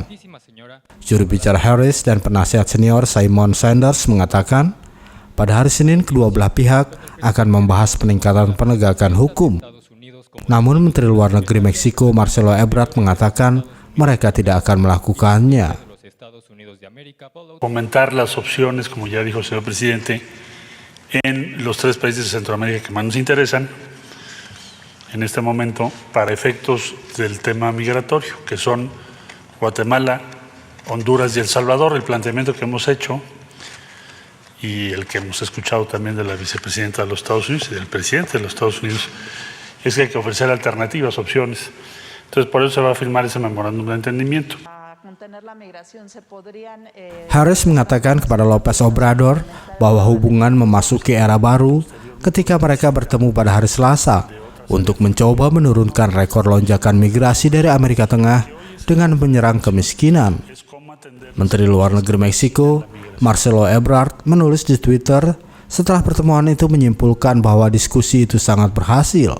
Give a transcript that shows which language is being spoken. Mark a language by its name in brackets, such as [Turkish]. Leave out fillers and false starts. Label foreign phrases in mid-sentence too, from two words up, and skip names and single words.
[Indonesian] Juru bicara Harris dan penasihat senior Simon Sanders mengatakan, pada hari Senin kedua belah pihak akan membahas peningkatan penegakan hukum. Namun Menteri Luar Negeri Meksiko Marcelo Ebrard mengatakan mereka tidak akan melakukannya. [Spanish] Comentar las opciones, como ya dijo el señor presidente, en los tres países de Centroamérica que más nos interesan en este momento para efectos del tema migratorio, que son Guatemala, Honduras y El Salvador. El planteamiento que hemos hecho y el que hemos escuchado también de la vicepresidenta de los Estados Unidos y del presidente de los Estados Unidos es que hay que ofrecer alternativas, opciones. Entonces, por eso se va a firmar ese memorándum de entendimiento. [Indonesian] Harris mengatakan kepada López Obrador bahwa hubungan memasuki era baru ketika mereka bertemu pada hari Selasa untuk mencoba menurunkan rekor lonjakan migrasi dari Amerika Tengah dengan menyerang kemiskinan. Menteri Luar Negeri Meksiko, Marcelo Ebrard, menulis di Twitter setelah pertemuan itu menyimpulkan bahwa diskusi itu sangat berhasil.